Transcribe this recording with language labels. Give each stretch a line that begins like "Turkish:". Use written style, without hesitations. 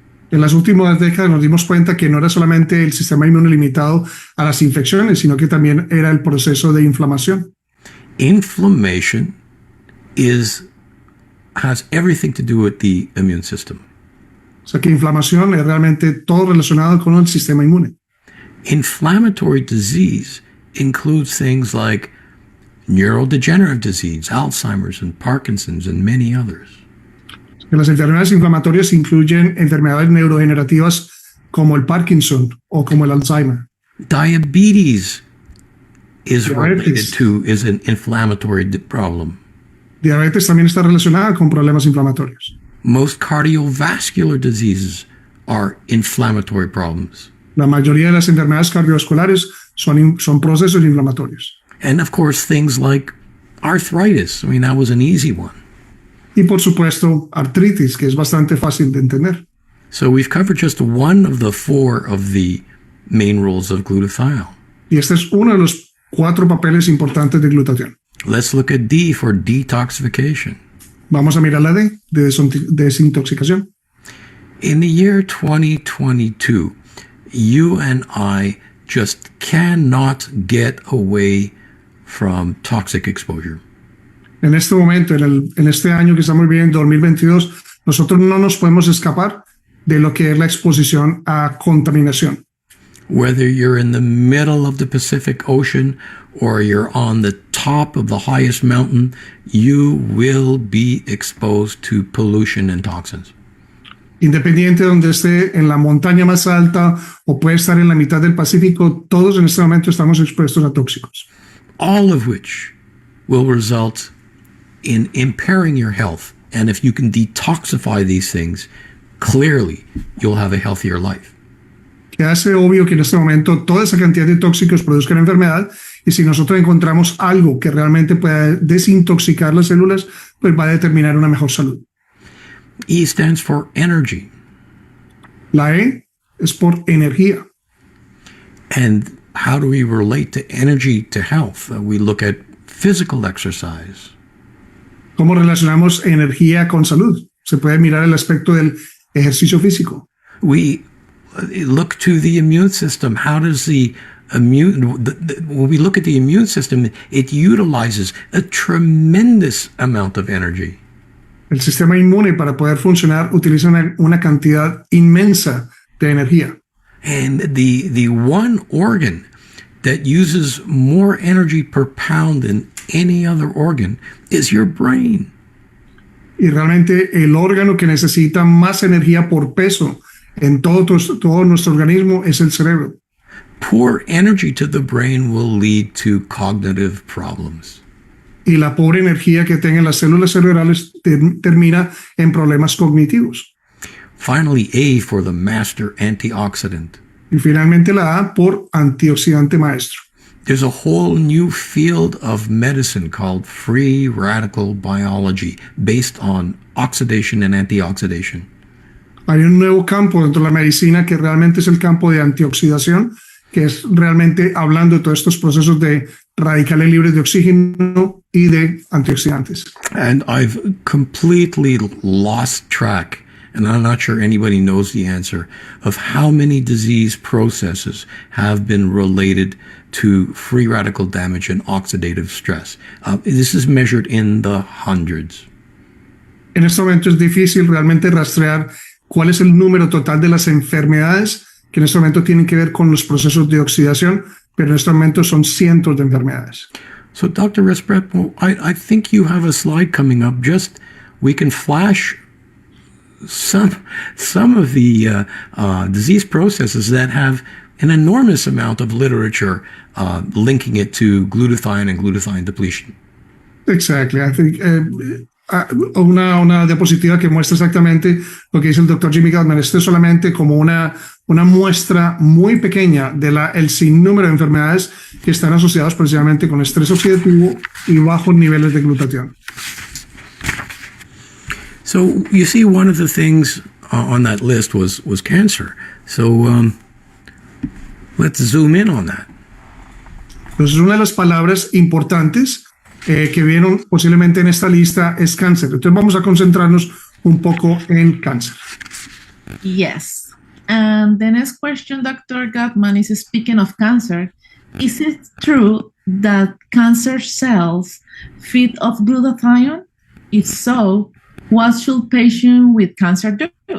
Spanish: En las últimas décadas nos dimos cuenta que no era solamente el sistema inmune limitado a las infecciones, sino que también era el proceso de inflamación.
English: Inflammation has everything to do with the immune system.
Spanish: O sea que inflamación es realmente todo relacionado con el sistema inmune.
English: Inflammatory disease includes things like neurodegenerative disease, Alzheimer's and Parkinson's and many others.
Spanish: Las enfermedades inflamatorias incluyen enfermedades neurodegenerativas como el Parkinson o como el Alzheimer.
English: Diabetes is an inflammatory problem.
Spanish: Diabetes también está relacionada con problemas inflamatorios.
English: Most cardiovascular diseases are inflammatory problems.
Spanish: La mayoría de las enfermedades cardiovasculares son procesos inflamatorios.
English: And of course, things like arthritis. I mean, that was an easy one.
Spanish: Y por supuesto, artritis, que es bastante fácil de entender.
English: So we've covered just one of the four of the main roles of glutathione.
Spanish: Y este es uno de los 4 papeles importantes de glutatión.
English: Let's look at D for detoxification.
Spanish: Vamos a mirar la D de desintoxicación.
English: In the year 2022, you and I just cannot get away from toxic exposure.
Spanish: En este momento, en este año que estamos viviendo, 2022, nosotros no nos podemos escapar de lo que es la exposición a contaminación.
English: Whether you're in the middle of the Pacific Ocean or you're on the top of the highest mountain, you will be exposed to pollution and toxins.
Spanish: Independiente de donde esté, en la montaña más alta o puede estar en la mitad del Pacífico, todos en este momento estamos expuestos a tóxicos.
English: All of which will result in impairing your health. And if you can detoxify these things, clearly you'll have a healthier life.
Spanish: Que hace obvio que en este momento toda esa cantidad de tóxicos produzcan enfermedad, y si nosotros encontramos algo que realmente pueda desintoxicar las células, pues va a determinar una mejor salud.
English: E stands for energy.
Spanish: La E es por energía.
English: And how do we relate to energy to health? We look at physical exercise.
Spanish: ¿Cómo relacionamos energía con salud? Se puede mirar el aspecto del ejercicio físico.
English: We look to the immune system. How does when we look at the immune system, it utilizes a tremendous amount of energy.
Spanish: El sistema inmune, para poder funcionar, utiliza una cantidad inmensa de energía.
English: And the one organ that uses more energy per pound than any other organ is your brain.
Spanish: Y realmente el órgano que necesita más energía por peso en todo nuestro organismo es el cerebro.
English: Poor energy to the brain will lead to cognitive problems.
Spanish: Y la pobre energía que tengan las células cerebrales termina en problemas cognitivos.
English: Finally, A for the master antioxidant.
Spanish: Y finalmente la A por antioxidante maestro.
English: There's a whole new field of medicine called free radical biology based on oxidation and antioxidation.
Spanish: Hay un nuevo campo dentro de la medicina que realmente es el campo de antioxidación, que es realmente hablando de todos estos procesos de radicales libres de oxígeno y de antioxidantes.
English: And I've completely lost track, and I'm not sure anybody knows the answer, of how many disease processes have been related to free radical damage and oxidative stress. This is measured in the hundreds.
Spanish: En este momento es difícil realmente rastrear cuál es el número total de las enfermedades que en este momento tienen que ver con los procesos de oxidación, pero en este momento son cientos de enfermedades.
English: So, Dr. Resprepo, I think you have a slide coming up. Just we can flash some of the disease processes that have an enormous amount of literature linking it to glutathione and glutathione depletion. Exactly. I think
Spanish: una diapositiva que muestra exactamente lo que dice el Doctor Jimmy Gutman. Esto es solamente como una muestra muy pequeña de el sinnúmero de enfermedades que están asociadas precisamente con estrés oxidativo y bajos niveles de glutatión.
English: So you see, one of the things on that list was cancer. So let's zoom in on that.
Spanish: Entonces, una de las palabras importantes que vieron posiblemente en esta lista es cáncer. Entonces vamos a concentrarnos un poco en cáncer.
English: Yes. And the next question, Dr. Gutman, is speaking of cancer. Is it true that cancer cells feed off glutathione? If so, what should patients with cancer do?